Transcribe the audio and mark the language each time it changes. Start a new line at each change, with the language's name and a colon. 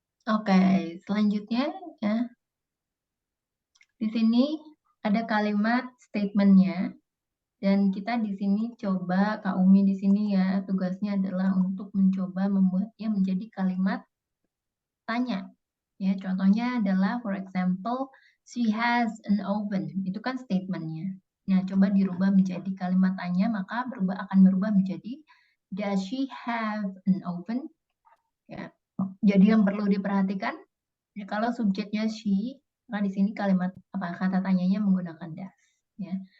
Indonesian: Oke, selanjutnya ya. Di sini ada kalimat statementnya. Dan kita di sini coba, Kak Umi di sini ya, tugasnya adalah untuk mencoba membuatnya menjadi kalimat tanya. Ya, contohnya adalah,
English: for example, she has an oven.
Indonesian: Itu kan statementnya. Nah, coba dirubah menjadi kalimat tanya, maka akan berubah menjadi,
English: does she have an oven?
Indonesian: Ya. Jadi yang perlu diperhatikan, ya, kalau subjeknya she, maka di sini kalimat kata tanyanya menggunakan does. Ya.